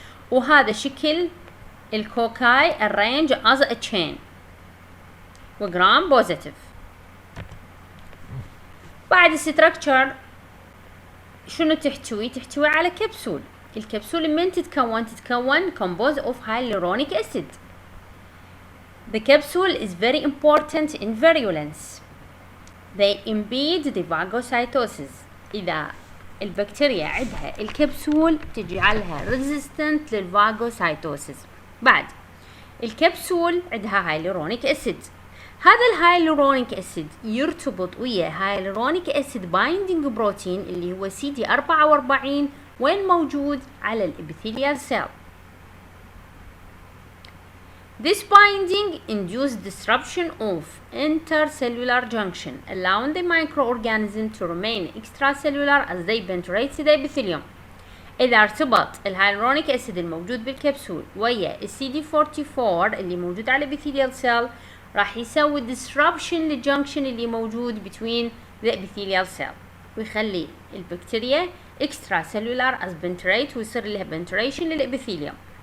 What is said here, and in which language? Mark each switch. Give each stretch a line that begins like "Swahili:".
Arabic: وهذا شكل الكوكاي
English: arrange as a chain
Arabic: وجرام بوزيتيف. بعد الستركتشر شنو تحتوي على كبسول. الكبسول من تتكون
English: composed of hyaluronic acid. The capsule is very important in virulence. They impede the phagocytosis.
Arabic: إذا البكتيريا عندها الكبسول تجعلها resistant للفاغوسايتوسيس. بعد الكبسول عندها hyaluronic acid. هذا الهايلورونيك اسيد يرتبط ويا هايلورونيك اسيد بايندينج بروتين اللي هو CD44 وين موجود على الابيثيليال سيل.
English: This binding induces disruption of intercellular junction allowing the microorganism to remain extracellular as they penetrate the epithelium.
Arabic: إذا ارتبط الهايلورونيك اسيد الموجود بالكبسول ويا CD44 اللي موجود على الابيثيليال سيل راح يسوي disruption للجنكشن اللي موجود
English: between the epithelial cell
Arabic: ويخلي البكتيريا
English: extracellular as penetrate
Arabic: ويصير لها penetration للابيثيليوم.